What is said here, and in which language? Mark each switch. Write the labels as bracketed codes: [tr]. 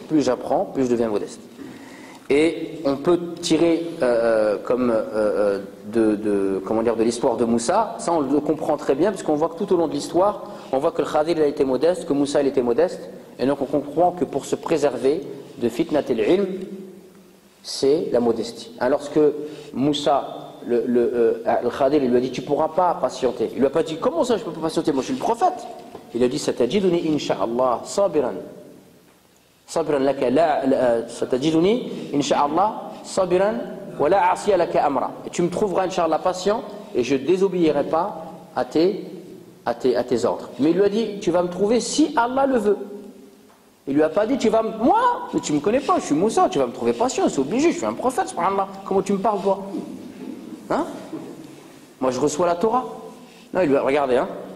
[fr] Plus j'apprends, plus je deviens modeste. Et on peut tirer de l'histoire de Moussa, ça on le comprend très bien, puisqu'on voit que tout au long de l'histoire, on voit que le Khadir il a été modeste, que Moussa il était modeste, et donc on comprend que pour se préserver de fitnat al-ilm, c'est la modestie. Alors lorsque Moussa, le Khadir, il lui a dit tu ne pourras pas patienter, il lui a pas dit comment ça je ne peux pas patienter, moi je suis le prophète. Il a dit [ar] satajiduni insha'Allah sabiran. صبرا لك لا ستجدني إن شاء الله صبرا ولا أعصي لك أمرا. [fr] Et tu me trouveras Inch'Allah patient et je ne désobéirai pas à tes ordres. Mais il lui a dit tu vas me trouver si Allah le veut. Il lui a pas dit tu vas moi, mais tu me connais pas, je suis Moussa, tu vas me trouver patient, c'est obligé, je suis un prophète, subhanallah. Comment tu me parles toi? Hein? Moi je reçois la Torah. Non, il lui a regardé, hein.